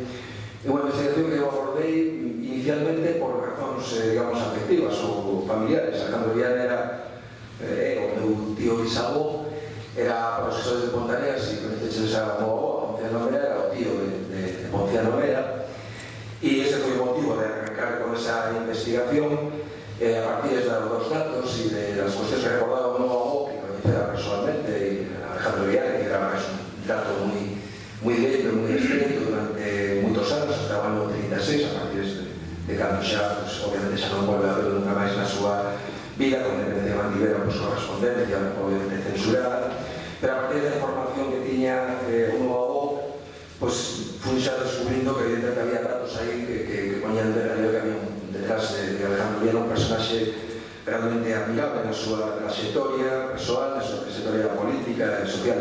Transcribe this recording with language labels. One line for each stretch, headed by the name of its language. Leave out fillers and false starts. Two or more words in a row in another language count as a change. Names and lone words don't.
Galician: É unha investigación que eu abordei inicialmente por razóns, digamos, afectivas ou familiares. Alejandro Viana era o meu tío bisavó, era profesor de Ponteareas e conheceches a meu avó, Ponciano Mera, era o tío de Ponciano Mera, e ese foi o motivo de arrancar con esa investigación
Spanish: A partir de los datos y de las cuestiones que recordaba un nuevo que conocía personalmente, Alejandro Viana, que era un trato muy directo, muy estreito durante muchos años, hasta el año 36,
Galician: a partir de cando xa, pues, obviamente xa non volve a verlo nunca máis na súa vida, con independencia de mantiver a correspondencia, obviamente censurada, pero a partir da información que tiña o novo avó, pues, fui xa descubrindo que evidentemente había datos aí que poñían de realidad que había detrás de Alejandro Viana un personaxe realmente admirable na súa trayectoria persoal, na súa trayectoria política e social.